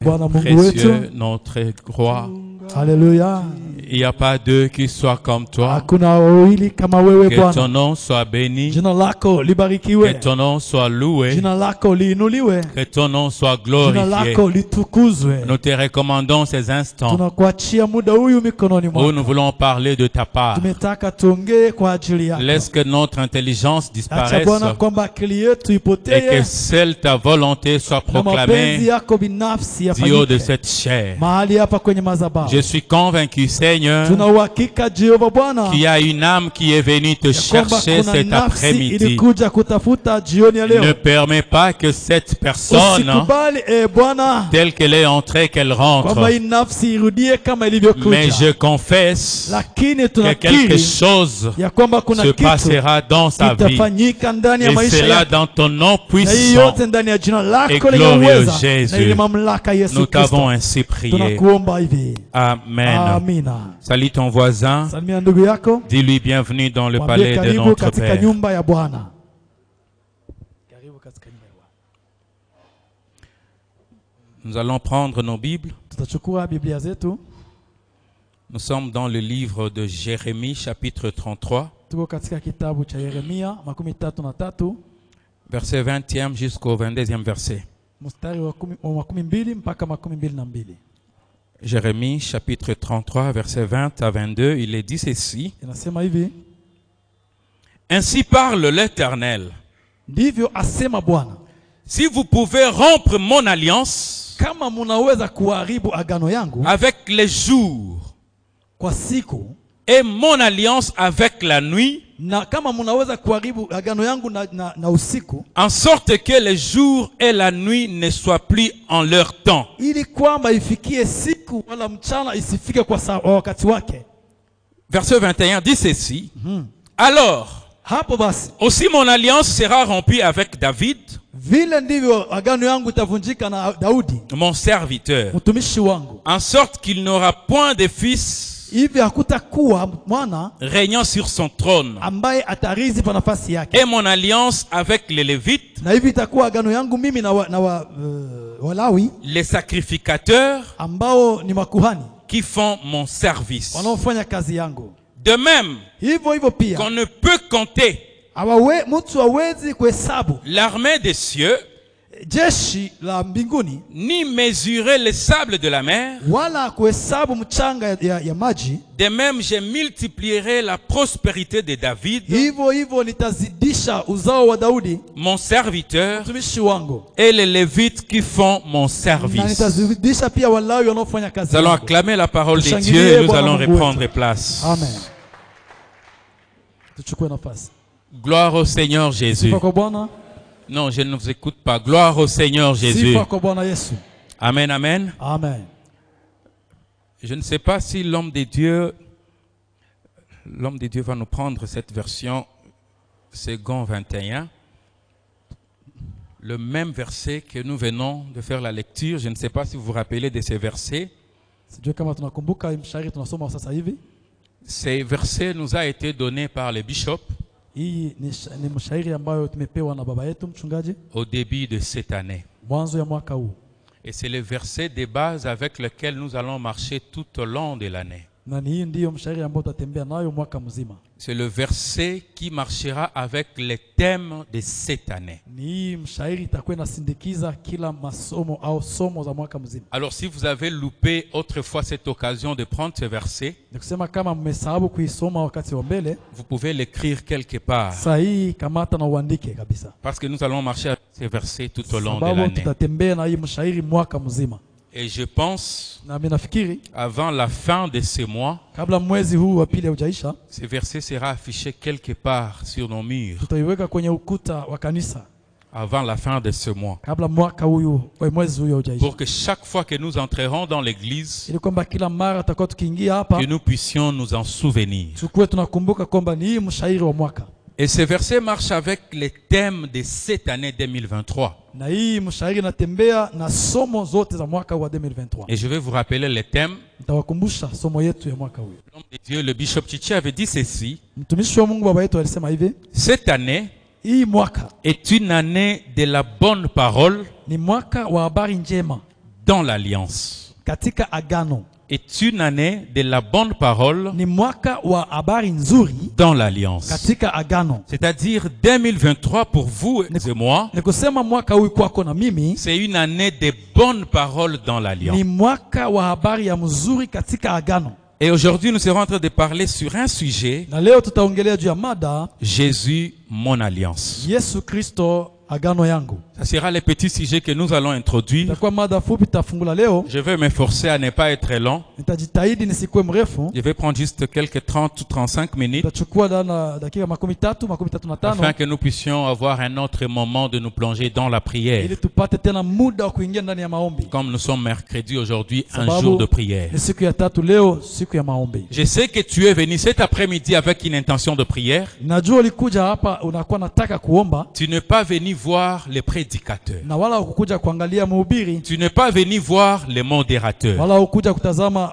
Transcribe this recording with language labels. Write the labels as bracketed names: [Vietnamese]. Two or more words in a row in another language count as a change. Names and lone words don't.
[Swahili] Bwana Mungu [French] précieux, [Swahili] wetu. [French] notre roi. [Swahili] Haleluya. [French] Il n'y a pas d'eux qui soient comme toi. [Swahili] Hakuna wawili kama wewe [French] Que ton [Swahili] Bwana. [French] nom soit béni. [Swahili] Jina lako [French] Que [Swahili] libarikiwe. [French] ton nom soit loué. [Swahili] Jina lako liinuliwe. [French] Que ton nom soit [Swahili] Jina [French] glorifié. [Swahili] lako litukuzwe. [French] Nous te recommandons ces instants [Swahili] Tunakuachia muda huyu mikononi [French] où [Swahili] mwako. [French] nous voulons parler de ta part. [Swahili] Tumetaka tuongee kwa ajili yako. [French] Laisse que notre intelligence [Swahili] Acha [French] disparaisse [Swahili] Bwana kwamba akili yetu [French] et que [Swahili] ipotee [French] seule ta volonté soit [Swahili] na mapenzi [French] proclamée [Swahili] yako binafsi [French] du haut de [Swahili] yafanyike [French] cette chair. [Swahili] mahali hapa kwenye madhabahu. [French] Je suis convaincu, Seigneur, [Swahili] Tuna uhakika Jehova Bwana [French] qu'il y a une âme qui est venue te [Swahili] ya kwamba [French] chercher [Swahili] kuna [French] cet [Swahili] nafsi [French] après-midi. [Swahili] ilikuja kutafuta jioni ya [French] Ne [Swahili] leo. [French] permets pas que cette personne, [Swahili] Usikubali Bwana [French] telle qu'elle est entrée, qu'elle [Swahili] kwamba [French] rentre. [Swahili] hii nafsi irudie kama [French] Mais [Swahili] ilivyokuja, [French] je confesse [Swahili] lakini [French] que quelque [Swahili] tunakiri [French] chose [Swahili] ya kwamba kuna [French] se [Swahili] kitu [French] passera dans sa vie. [Swahili] kitafanyika ndani ya [French] Et [Swahili] maisha [French] c'est là [Swahili] yako, [French] dans ton nom [Swahili] na hii [French] puissant. [Swahili] yote ndani ya jina [French] et [Swahili] lako lenye [French] glorieux [Swahili] uweza [French] Jésus. [Swahili] na ile mamlaka [French] Nous [Swahili] Yesu [French] t'avons [Swahili] Kristo. [French] ainsi prié. [Swahili] Tunakuomba hivi. [French] Amen. [Swahili] Amina. [French] Salut ton voisin. [Swahili] Salimia ndugu yako, [French] Dis-lui bienvenue dans le [Swahili] mwambie [French] palais de [Swahili] karibu [French] notre [Swahili] katika [French] Père. [Swahili] nyumba ya Bwana. Karibu katika nyumba ya Bwana. [French] Nous allons prendre nos Bibles. [Swahili] Tutachukua Biblia zetu. [French] Nous sommes dans le livre de Jérémie, chapitre 33, [Swahili] Tuko katika kitabu cha Yeremia 33 [French] verset 20e jusqu'au 22e verset. [Swahili] mstari wa 12 mpaka 22. [French] Jérémie, chapitre 33, verset 20 à 22, il est dit ceci. [Swahili] Inasema hivi: [French] Ainsi parle l'Éternel. [Swahili] ndivyo asema Bwana, [French] Si vous pouvez rompre mon alliance [Swahili] kama munaweza kuharibu agano yangu [French] avec les jours [Swahili] kwa siku, [French] et mon alliance avec la nuit, [Swahili] na kama munaweza kuharibu agano yangu na usiku, [French] en sorte que les jours et la nuit ne soient plus en leur temps. [Swahili] ili kwamba ifikie siku wala mchana isifike kwa wakati wake. [French] Verset 21 dit ceci. Alors, [Swahili] Hapo basi [French] aussi mon alliance sera rompue avec David, [Swahili] vile ndivyo agano yangu itavunjika na Daudi [French] mon serviteur, [Swahili] mtumishi wangu, [French] en sorte qu'il n'aura point de fils [Swahili] hivi hakutakuwa mwana [French] régnant sur son trône. [Swahili] ambaye atarizi pa nafasi yake. [French] Et mon alliance avec les Lévites, [Swahili] Na hivi itakuwa agano yangu mimi na Walawi [French] les sacrificateurs [Swahili] ambao ni makuhani [French] qui font mon service. [Swahili] wanaofanya kazi yangu. [French] De même [Swahili] Hivyo pia [French] qu'on ne peut compter [Swahili] mtu hawezi kuhesabu [French] l'armée des cieux, [Swahili] jeshi la mbinguni, [French] ni mesurer les sables de la mer. [Swahili] wala kuhesabu mchanga ya maji. [French] De même, je multiplierai la prospérité de David, [Swahili] Hivyo nitazidisha uzao wa Daudi [French] mon serviteur, [Swahili] mtumishi wangu, [French] et les Lévites qui font mon [Swahili] na [French] service. [Swahili] nitazidisha pia Walawi wanaofanya kazi [French] Nous allons [Swahili] yangu. [French] acclamer la parole de [Swahili] Tushangilie [French] Dieu et nous [Swahili] Bwana [French] allons [Swahili] Mungu [French] reprendre [Swahili] wetu. [French] place. [Swahili] Amen. Tuchukue nafasi. [French] Gloire au Seigneur Jésus. [Swahili] Sifa kwa Bwana. [French] Non, je ne vous écoute pas. Gloire au Seigneur Jésus. [Swahili] Sifa kwa Bwana Yesu. [French] Amen, amen. [Swahili] Amen. [French] Je ne sais pas si l'homme de Dieu va nous prendre cette version second 21. Le même verset que nous venons de faire la lecture. Je ne sais pas si vous vous rappelez de ces versets. [Swahili] Sijui kama tunakumbuka mshahiri tunasoma sasa hivi. [French] Ces versets nous a été donnés par le bishop [Swahili] Hii ni mshahiri ambayo tumepewa na baba yetu mchungaji [French] au début de cette année. [Swahili] mwanzo ya mwaka huu. [French] Et c'est le verset de base avec lequel nous allons marcher tout au long de l'année. [Swahili] Na hii ndiyo mshahiri ambao tutatembea nayo mwaka mzima. [French] C'est le verset qui marchera avec les thèmes de cette année. [Swahili] Ni hii mshahiri itakuwa inasindikiza kila masomo au somo za mwaka mzima. [French] Alors si vous avez loupé autrefois cette occasion de prendre ce verset, [Swahili] Nikusema kama mmesahau kuisoma wakati wa mbele, [French] vous pouvez l'écrire quelque part. [Swahili] sasa hii kamata na uandike kabisa. [French] Parce que nous allons marcher avec ces versets tout au long de [Swahili] Sababu [French] l'année. [Swahili] tutatembea na hii mshahiri mwaka mzima. [French] Et je pense, [Swahili] Na mimi nafikiri [French] avant la fin de ce mois, [Swahili] kabla mwezi huu wa pili haujaisha, [French] ce verset sera affiché quelque part sur nos murs. [Swahili] tutaiweka kwenye ukuta wa kanisa [French] Avant la fin de ce mois. [Swahili] kabla mwaka huyu wa mwezi huyu haujaisha. [French] Pour que chaque fois que nous entrerons dans l'église, [Swahili] Ili kwamba kila mara tutakuwa tukiingia hapa [French] que nous puissions nous en souvenir. [Swahili] tukue tunakumbuka kwamba ni hii mshahiri wa mwaka. [French] Et ce verset marche avec les thèmes de cette année 2023. [Swahili] Na hii mshahiri natembea na somo zote za mwaka wa 2023. [French] Et je vais vous rappeler les thèmes. [Swahili] Nitawakumbusha somo yetu ya mwaka huu. [French] L'homme de Dieu, le bishop Chichi avait dit ceci. [Swahili] Mtumishi wa Mungu baba yetu alisema hivi: [French] Cette année [Swahili] hii mwaka [French] est une année de la bonne parole, [Swahili] ni mwaka wa habari njema, [French] dans l'alliance. [Swahili] katika agano. [French] Est une année de la bonne parole [Swahili] Ni mwaka wa habari nzuri [French] dans l'alliance. [Swahili] katika agano. [French] C'est-à-dire 2023 pour vous et moi, [Swahili] Ni kusema mwaka huu kwako na mimi [French] c'est une année de bonnes paroles dans l'alliance. [Swahili] ni mwaka wa habari ya mzuri katika agano. [French] Et aujourd'hui, nous serons en train de parler sur un sujet, [Swahili] Na leo tutaongelea juu ya mada [French] Jésus, mon alliance. [Swahili] Yesu Kristo agano yangu. [French] Ça sera les petits sujets que nous allons introduire. [Swahili] Itakuwa mada fupi tafungula leo. [French] Je vais m'efforcer à ne pas être long. [Swahili] Nitajitahidi nisikuwe mrefu. [French] Je vais prendre juste quelques 30 ou 35 minutes [Swahili] Tutachukua dakika makumi tatu na tano [French] afin que nous puissions avoir un autre moment de nous plonger dans la prière. [Swahili] ili tupate tena muda wa kuingia ndani ya maombi. [French] Comme nous sommes mercredi aujourd'hui, un [Swahili] Sababu [French] jour de prière. [Swahili] ni siku ya tatu leo, siku ya maombi. [French] Je sais que tu es venu cet après-midi avec une intention de prière. [Swahili] Najua ulikuja hapa unakuwa nataka kuomba [French] Tu n'es pas venu voir les prédicateurs. [Swahili] na wala ukukuja kuangalia mhubiri [French] Tu n'es pas venu voir les modérateurs. [Swahili] wala ukukuja kutazama